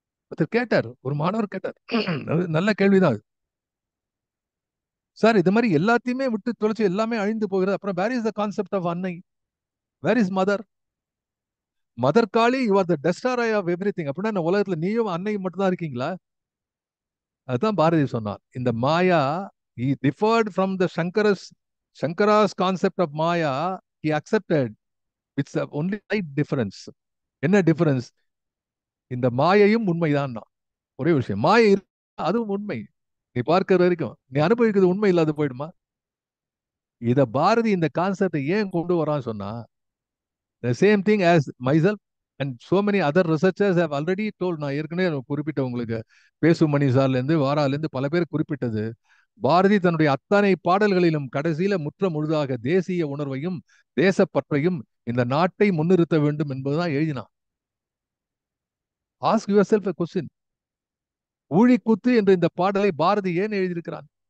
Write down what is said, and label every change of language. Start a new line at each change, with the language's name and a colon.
Tamil: ஒருத்தர் கேட்டார், ஒரு மாணவர் கேட்டார். நல்ல கேள்விதான். சார் இது மாதிரி எல்லாத்தையுமே விட்டு தொலைச்சு எல்லாமே அழிந்து போகிறது, அப்புறம்
English: Where is the concept of அன்னை, where is mother? Mother Kali, you are the destroyer of everything.
Tamil: அப்படின்னா இந்த உலகத்துல நீயும் அன்னையும் மட்டும் தான் இருக்கீங்களா? அதுதான் பாரதி சொன்னார். இந்த மாயா,
English: he differed from the Shankara's concept of Maya. He accepted. It's the only slight difference.
Tamil: என்ன டிஃபரன்ஸ்? இந்த மாயையும் உண்மைதான். ஒரே விஷயம், மாயை அதுவும் உண்மை. நீ பார்க்கிற வரைக்கும் நீ அனுபவிக்கிறது உண்மை இல்லாத போயிடுமா? இத பாரதி இந்த கான்செப்டை ஏன் கொண்டு வரான்னு சொன்னா,
English: the same thing as myself and so many other researchers have already told.
Tamil: நான் ஏற்கனவே குறிப்பிட்ட உங்களுக்கு, பேசு மணி சார்ல இருந்து வாரால இருந்து பல பேர் குறிப்பிட்டது. பாரதி தன்னுடைய அத்தனை பாடல்களிலும் கடைசியில முற்ற முழுதாக தேசிய உணர்வையும் தேசப்பற்றையும் இந்த நாட்டை முன்னிறுத்த வேண்டும் என்பதுதான் எழுதினான்.
English: Ask yourself a question.
Tamil: ஊழிக்கூத்து என்ற இந்த பாடலை பாரதி ஏன் எழுதியிருக்கிறான்?